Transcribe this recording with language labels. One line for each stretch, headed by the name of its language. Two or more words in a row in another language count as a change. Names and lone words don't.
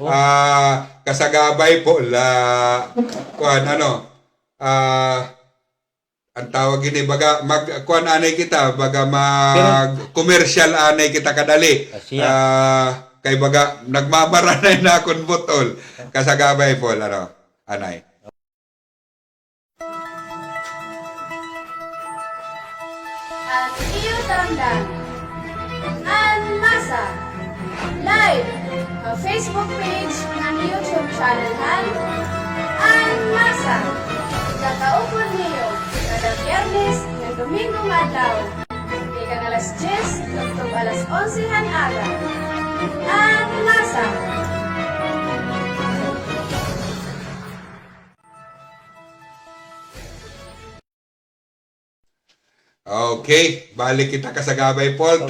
Waray: Kasagabay Paul kuan ang tawag ini baga kuan anay kita baga mag commercial anay kita kadali. Asya. Kay baga nagmamaranay na akon botol kasagabay Paul anay. At iyo tandaan, ang masa live Facebook page ng YouTube channel ang masa kakaupon niyo kada Biyernes ng Domingong adlaw ikan alas 10 hangtod alas 11 aga ang masa. Okay, balik kita kasagabay Paul.